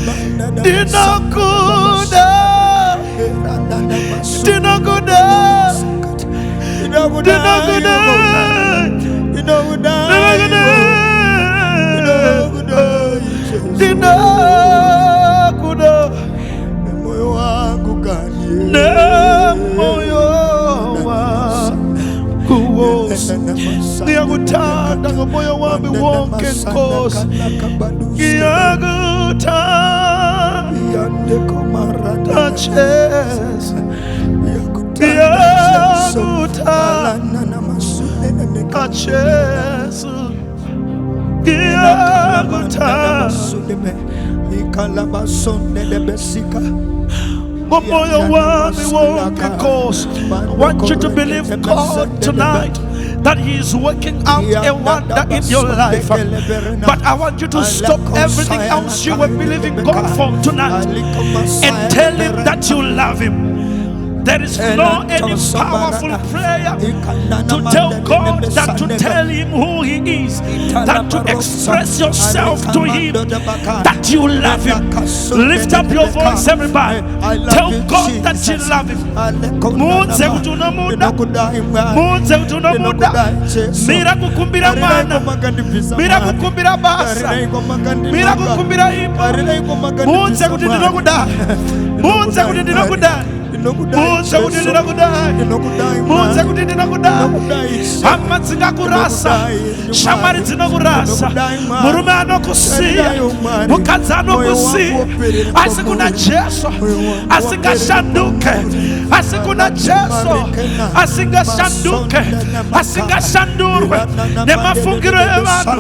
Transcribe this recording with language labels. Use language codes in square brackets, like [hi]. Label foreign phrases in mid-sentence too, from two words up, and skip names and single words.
[zu] ninakuda ninakuda ninakuda ninakuda moyo wangu [sn] kanye moyo [zu] wangu wose ngiyakutanda ngomoyo wami wonke Nkosi, ngiyakutanda Jesu, ngiyakutanda Jesu, ngomoyo wami wonke Nkosi. [en] I want you to believe God tonight that He is working out a wonder in your life. But I want you to stop everything else you were believing God for tonight and tell Him that you love Him. There is no any powerful prayer to tell God than to tell Him who He is, than to express yourself to Him that you love Him. Lift up your voice, everybody. Tell God that you love Him. [sn] Munze kutuna muda, munze kutuna muda. Mira kukumbira mwana, mira kukumbira basa, mira kukumbira imba. Munze kutindina kuda, munze kutindina kuda. Munze kutindina kuda, hama dzinakurasa, shamwari dzinokurasa, murume anokusiya, mukadzi anokusiya, asi kuna Jesu asingashanduke, asi kuna Jesu asingashanduke, asingashandurwe nemafungiro evanhu.